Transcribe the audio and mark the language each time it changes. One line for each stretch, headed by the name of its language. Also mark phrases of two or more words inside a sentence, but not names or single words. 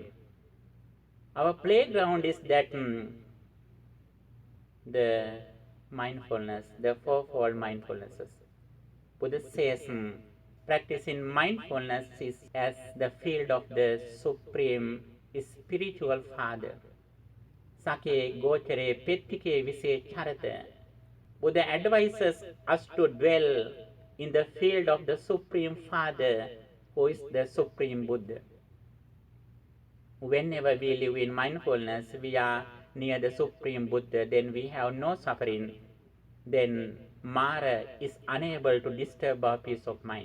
English: Our playground is that the mindfulness, the fourfold mindfulnesses. Buddha says practicing mindfulness is as the field of the Supreme Spiritual Father.
Pali: Sake gochare pettike vise charata.
English: Buddha advises us to dwell in the field of the Supreme Father, who is the Supreme Buddha. Whenever we live in mindfulness, we are near the Supreme Buddha, then we have no suffering. Then Mara is unable to disturb our peace of mind.